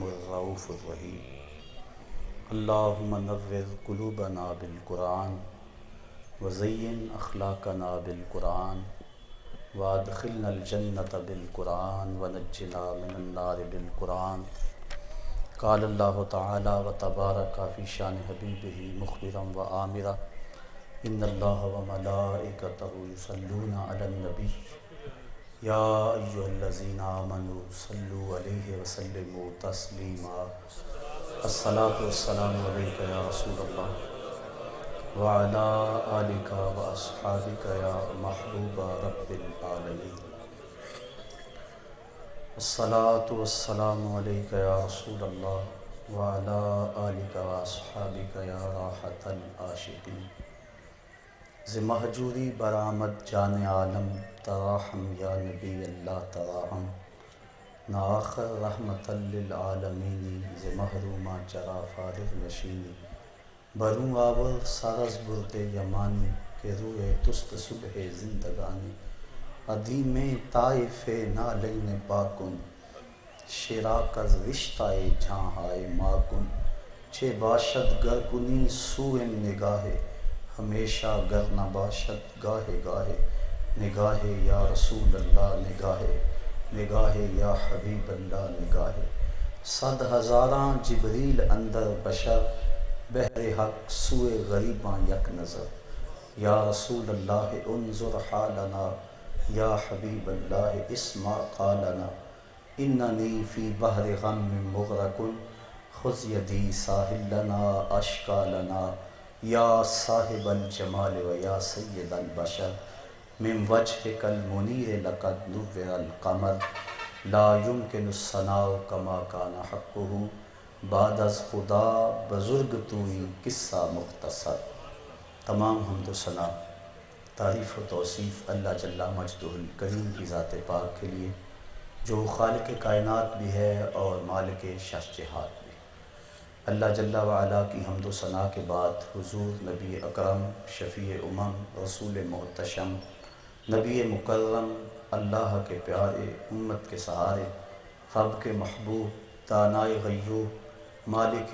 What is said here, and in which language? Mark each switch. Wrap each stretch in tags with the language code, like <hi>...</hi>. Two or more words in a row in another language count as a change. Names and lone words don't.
<ar>الرؤوف الرحیم اللہم نور قلوبنا بالقرآن وزین اخلاقنا بالقرآن وادخلنا الجنة بالقرآن ونجنا من النار بالقرآن قال اللہ تعالی وتبارک فی شان حبیبہ مخبرا وآمرا ان اللہ وملائکتہ یصلون علی النبی یا ایھا الذین آمنوا صلوا علیہ وسلموا تسلیما الصلاۃ والسلام علیک یا رسول اللہ وعلی آلک واصحابک یا محبوب رب العالمین الصلاۃ والسلام علیک یا رسول اللہ وعلی آلک واصحابک یا راحت العاشقین</ar> <fa>ز مہجوری برآمد جان عالم تراہم یا نبی اللہ تراہم نا آخر رحمت للعالمین ز محرومہ چرا فارغ نشینی بروں آور سرز برد یمانی کہ روئے تست صبح زندگانی ادیم طائف نالین پاکن شراک از رشتہ جہاں ماکن چھ باشد گر کنی سوئے نگاہ ہمیشہ گر نہ باشد گاہے گاہے نگاہ</fa> <ar>یا رسول اللہ</ar> <fa>نگاہ</fa> <ar>یا حبیب اللہ</ar> <fa>نگاہ صد ہزاراں جبریل اندر بشر بحر حق سوئے غریباں یک نظر</fa> <ar>یا رسول اللہ انظر حالنا یا حبیب اللہ اسمع قالنا اننی فی بحر غم مغرق خذ یدی ساحل لنا اشکا لنا یا صاحب الجمال و یا سید البشر من وجهک المنیر لقد نور القمر لا يمكن الثناء كما كان حقه</ar> <fa>بعد از خدا بزرگ توئی قصہ مختصر۔</fa> <ur>تمام حمد و ثنا تعریف و توصیف اللہ</ur> <ar>جل مجدہ الکریم</ar> <ur>کی ذات پاک کے لیے جو خالق کائنات بھی ہے اور مالک شش جہات بھی۔ اللہ</ur> <ar>جل وعلا</ar> <ur>کی حمد و ثنا کے بعد حضور نبی اکرم شفیع امم رسول محتشم نبی مکرم اللہ کے پیارے امت کے سہارے رب کے محبوب دانائے غیوب مالک</ur>